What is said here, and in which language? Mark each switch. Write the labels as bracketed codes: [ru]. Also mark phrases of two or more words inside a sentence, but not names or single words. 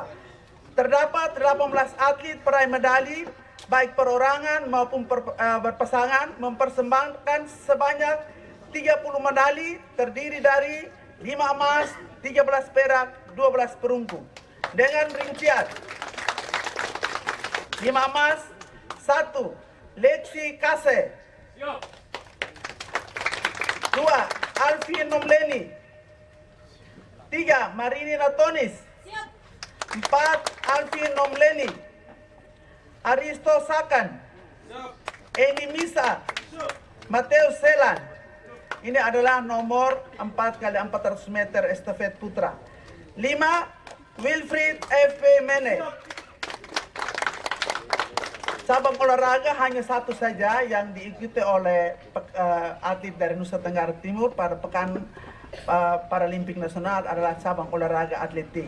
[id] Terdapat 18 atlet peraih medali, baik perorangan maupun berpasangan, mempersembahkan sebanyak 30 medali, terdiri dari 5 emas, 13 perak, 12 perunggu. Dengan rincian 5 emas. 1. Lexi Kase. 2. Alvin Nomleni. 3. Marini Natonis. 4. Alvin Nomleni. Aristo Sakan. Eni Misa. Mateo Selan. Ini adalah nomor 4x400 meter estafet putra. 5. Wilfried F. Mene. Cabang olahraga hanya satu saja yang diikuti oleh atlet dari Nusa Tenggara Timur pada pekan Paralimpik Nasional adalah cabang olahraga atletik.